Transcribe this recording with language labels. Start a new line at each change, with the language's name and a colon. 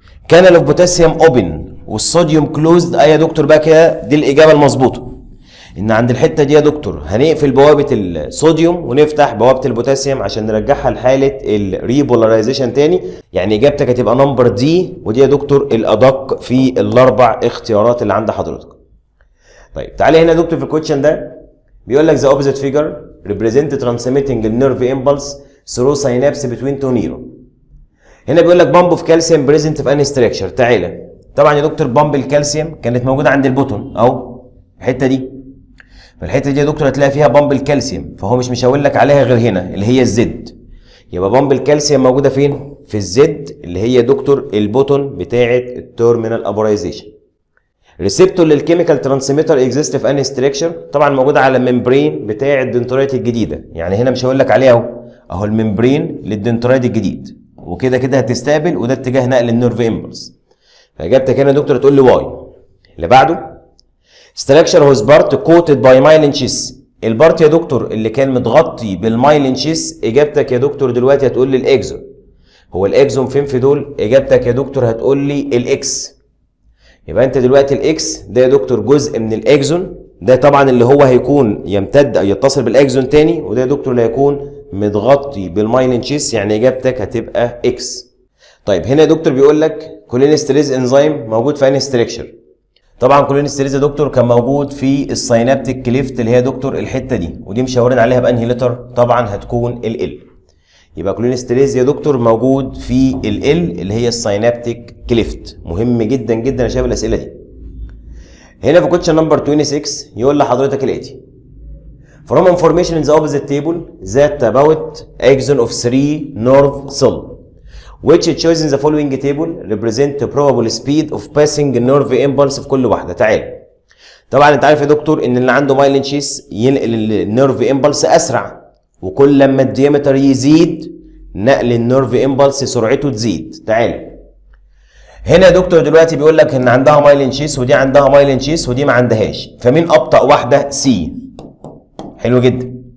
Arabic: كانال اوف بوتاسيوم اوبن والصوديوم كلوزد. يا دكتور بقى كده دي الاجابه المظبوطه. ان عند الحته دي يا دكتور هنقفل بوابه الصوديوم ونفتح بوابه البوتاسيوم عشان نرجعها لحاله الريبولاريزيشن تاني. يعني اجابتك هتبقى نمبر دي، ودي يا دكتور الادق في الاربع اختيارات اللي عند حضرتك. طيب تعالى هنا يا دكتور في الكويشن ده بيقول لك
English: the opposite figure represent transmitting the nerve impulse through synapse between two neurons.
Arabic: هنا بيقول لك بامب اوف كالسيوم بريزنت في انهي ستراكشر. تعالى طبعا يا دكتور بامب الكالسيوم كانت موجوده عند البوتون اهو الحته دي. فالحته دي يا دكتور هتلاقي فيها بامب الكالسيوم، فهو مش مشاور لك عليها غير هنا اللي هي الزد. يبقى بامب الكالسيوم موجوده فين؟ في الزد اللي هي يا دكتور البوتون بتاعه التيرمينال ابورايزيشن. ريسبتور للكيميكال ترانسميتر اكزيست في انهي ستراكشر؟ طبعا موجوده على الممبرين بتاع الدنترايت الجديده. يعني هنا مش هقول لك عليها اهو الممبرين للدنترايت الجديد، وكده كده هتستقبل وده اتجاه نقل النيرف امبلس. فاجابتك هنا يا دكتور تقول لي واي. اللي بعده
English: structure whose part coated by myelin sheath.
Arabic: البارت يا دكتور اللي كان متغطي بالمايلين شيس. اجابتك يا دكتور دلوقتي هتقول لي الاكزون. هو الاكزون فين في دول؟ اجابتك يا دكتور هتقول لي الاكس. يبقى انت دلوقتي الاكس ده يا دكتور جزء من الاكزون، ده طبعا اللي هو هيكون يمتد او يتصل بالاكزون تاني، وده يا دكتور اللي هيكون متغطي بالمايلين شيس. يعني اجابتك هتبقى اكس. طيب هنا يا دكتور بيقول لك كولينستريز انزيم موجود في انهي ستراكشر؟ طبعا كولينستريز يا دكتور كان موجود في الساينابتيك كليفت اللي هي دكتور الحته دي، ودي مشاورين عليها بانهي لتر؟ طبعا هتكون ال. يبقى كولينستريز يا دكتور موجود في ال اللي هي الساينابتيك كليفت. مهم جدا جدا يا شباب الاسئله دي. هنا في كويشن نمبر 26 يقول لحضرتك الاتي:
English: From information in the opposite table that about axon of 3 nerve cell which choice in the following table represent the probable speed of passing nerve impulse
Arabic: في كل واحده. تعال طبعا انت عارف يا دكتور ان اللي عنده مايلين شيس ينقل النيرف امبلس اسرع، وكل لما الديامتر يزيد نقل النيرف امبلس سرعته تزيد. تعال هنا يا دكتور دلوقتي بيقول لك ان عندها مايلين شيس ودي عندها مايلين شيس ودي ما عندهاش، فمين ابطا واحده؟ سي. حلو جدا.